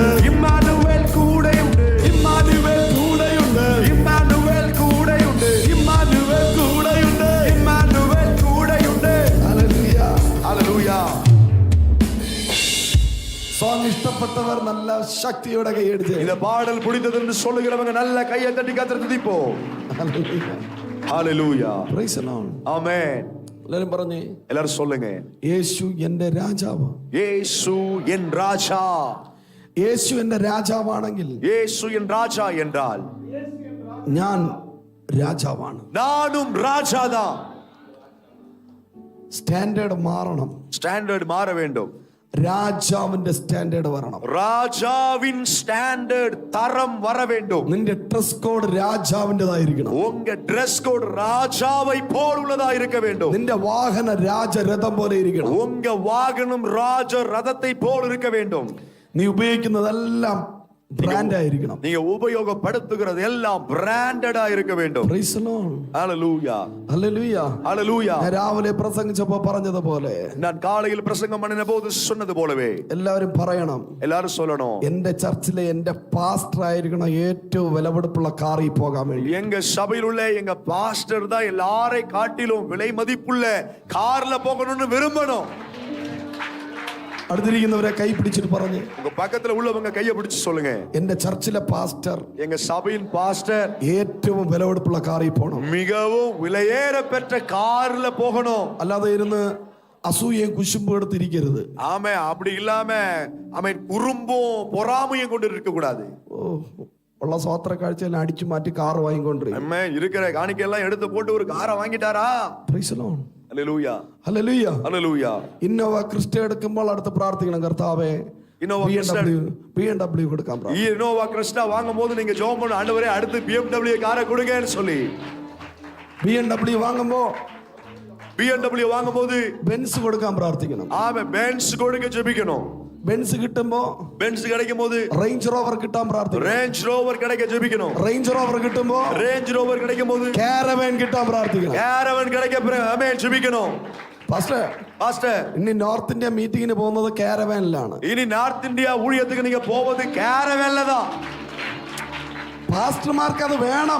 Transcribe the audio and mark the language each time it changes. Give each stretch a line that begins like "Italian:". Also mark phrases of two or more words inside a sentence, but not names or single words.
Malayalam: ഇമ്മാനുവേൽ കൂടെയുണ്ട്. ഇമ്മാനുവേൽ കൂടെയുണ്ട്. ഇമ്മാനുവേൽ കൂടെയുണ്ട്. ഇമ്മാനുവേൽ കൂടെയുണ്ട്. ഇമ്മാനുവേൽ കൂടെയുണ്ട്. ഹല്ലേലൂയ. ഹല്ലേലൂയ. സോങ് ഇഷ്ടപ്പെട്ടവർ നല്ല ശക്തിയോടെ കൈയടിച്ച്
Tamil: இந்த பாடல் பிடித்தது என்று சொல்லுகிறவங்க நல்ல கையை தட்டி கத்திர துதிப்போம்.
Malayalam: ഹല്ലേലൂയ.
English: Hallelujah. Praise the Lord. Amen.
Malayalam: എല്ലാരും പറഞ്ഞേ,
Tamil: எல்லாரும் சொல்லுங்க,
Malayalam: യേശു എന്റെ രാജാവ്.
Tamil: இயேசு என் ராஜா.
Malayalam: യേശു എന്റെ രാജാവാണെങ്കിൽ
Tamil: இயேசு என் ராஜா என்றால்
Malayalam: ഞാൻ രാജാവാണ്.
Tamil: நானும் ராஜாதான்.
Malayalam: സ്റ്റാൻഡേർഡ് മാറണം.
Tamil: ஸ்டாண்டர்ட் மாற வேண்டும்.
Malayalam: രാജാവിന്റെ സ്റ്റാൻഡേർഡ് വരണം.
Tamil: ராஜாவின் ஸ்டாண்டர்ட் தரம் வர வேண்டும்.
Malayalam: നിന്റെ
English: dress code
Malayalam: രാജാവിൻ്റെതായിരിക്കണം.
Tamil: உங்க
English: dress code
Tamil: ராஜாவை போல் உள்ளதா இருக்க வேண்டும்.
Malayalam: നിന്റെ വാഹന രാജരഥം പോലെ ഇരിക്കണം.
Tamil: உங்க வாகனம் ராஜ ரதத்தை போல் இருக்க வேண்டும்.
Malayalam: നീ ഉപയോഗിക്കുന്നതെല്ലാം ബ്രാൻഡ് ആയിരിക്കണം.
Tamil: நீங்க உபயோகப்படுத்துகிறது எல்லாம் பிராண்டடா இருக்க வேண்டும்.
English: Praise the Lord. Hallelujah. Hallelujah. Hallelujah.
Malayalam: ഞാൻ രാവിലെ പ്രസംഗിച്ചപ്പോൾ പറഞ്ഞതുപോലെ,
Tamil: நான் காலையில் பிரசங்கம் பண்ணின போது சொன்னது போலவே
Malayalam: എല്ലാവരും പറയണം,
Tamil: எல்லாரும் சொல்லணும்,
Malayalam: എന്റെ ചർച്ചിലെ എന്റെ പാസ്റ്റർ ആയിരിക്കണം ഏറ്റവും വിലപിടിപ്പുള്ള കാറിൽ പോകാൻ വേണ്ടി.
Tamil: எங்க சபையில் உள்ள எங்க பாஸ்டர் தான் எல்லாரை காட்டிலும் விலை மதிப்புள்ள கார்ல போகணும்னு விரும்பணும்.
Malayalam: അടുത്തിരിക്കുന്നവരെ കൈ പിടിച്ചിട്ട് പറഞ്ഞ്,
Tamil: உங்க பக்கத்துல உள்ளவங்க கையை பிடிச்சு சொல்லுங்க,
Malayalam: എന്റെ ചർച്ചിലെ പാസ്റ്റർ
Tamil: எங்க சபையின் பாஸ்டர்
Malayalam: ഏറ്റവും വിലപിടിപ്പുള്ള കാറിൽ പോകണം.
Tamil: மிகவும் விலையேற பெற்ற கார்ல போகணும்.
Malayalam: അല്ലാതെ ഇരുന്ന് അസൂയയും കുശുമ്പും എടുത്തിരിക്കരുത്.
Tamil: ஆமே, அப்படி இல்லாம அவன் குறும்பும் பொறாமையும் கொண்டு இருக்க கூடாது.
Malayalam: ഉള്ള സ്വോത്ര കാഴ്ചയെല്ലാം അടിച്ചു മാറ്റി കാറ് വാങ്ങിക്കൊണ്ടിരിക്കും.
Tamil: நம்ம இருக்கிற காணிக்கையெல்லாம் எடுத்து போட்டு ஒரு காரை வாங்கிட்டாரா?
English: Praise the Lord. Hallelujah. Hallelujah. Hallelujah.
Malayalam: ഇന്നോവ ക്രിസ്റ്റ എടുക്കുമ്പോൾ അടുത്ത് പ്രാർത്ഥിക്കണം, കർത്താവേ BMW കൊടുക്കാൻ.
Tamil: இனோவா கிறிஸ்டா வாங்கும்போது நீங்க ஜெபம் பண்ண, ஆண்டவரே அடுத்து BMW காரை கொடுங்கன்னு சொல்லி.
Malayalam: BMW വാങ്ങുമ്പോ
Tamil: BMW வாங்கும்போது
Malayalam: ബെൻസ് കൊടുക്കാൻ പ്രാർത്ഥിക്കണം.
Tamil: ஆமே, பென்ஸ் கொடுக்க ஜெபிக்கணும்.
Malayalam: ബെൻസ് കിട്ടുമ്പോ
Tamil: பென்ஸ் கிடைக்கும் போது
Malayalam: റേഞ്ച് റോവർ കിട്ടാൻ പ്രാർത്ഥിക്കണം.
Tamil: ரேஞ்ச் ரோவர் கிடைக்க ஜெபிக்கணும்.
Malayalam: റേഞ്ച് റോവർ കിട്ടുമ്പോ
Tamil: ரேஞ்ச் ரோவர் கிடைக்கும் போது
Malayalam: കാരവാൻ കിട്ടാൻ പ്രാർത്ഥിക്കണം.
Tamil: கேரவன் கிடைக்க ஆமென் ஜெபிக்கணும். பாஸ்டர்,
Malayalam: ഇനി നോർത്ത് ഇന്ത്യ മീറ്റിംഗിന് പോകുന്നത് കാരവാനിലാണ്.
Tamil: இனி நார்த் இந்தியா ஊழியத்துக்கு நீங்க போவது கேரவன்ல தான்.
Malayalam: പാസ്റ്റർമാർക്ക് അത് വേണം.